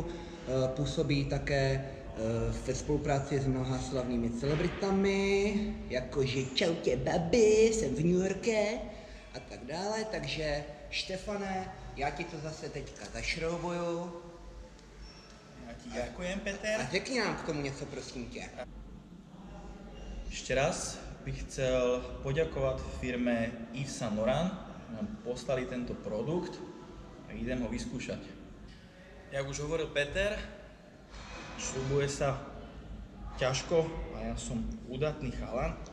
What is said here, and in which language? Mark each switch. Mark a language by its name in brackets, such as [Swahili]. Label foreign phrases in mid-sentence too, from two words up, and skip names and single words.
[Czech] Působí také ve spolupráci s mnoha slavnými celebritami, jakože čautě babi, jsem v New Yorku a tak dále. Takže Štefane, já ti to zase teďka zašroubuju. [Slovak] Ja ti ďakujem, Peter. [Czech] A řekni nám k tomu něco, prosím tě. [Slovak] Ešte raz bych chcel poďakovať firme Yves Saint Laurent, že nám poslali tento produkt a idem ho vyskúšať. Jak už hovoril Peter, šrubuje sa ťažko a ja som udatný chalan.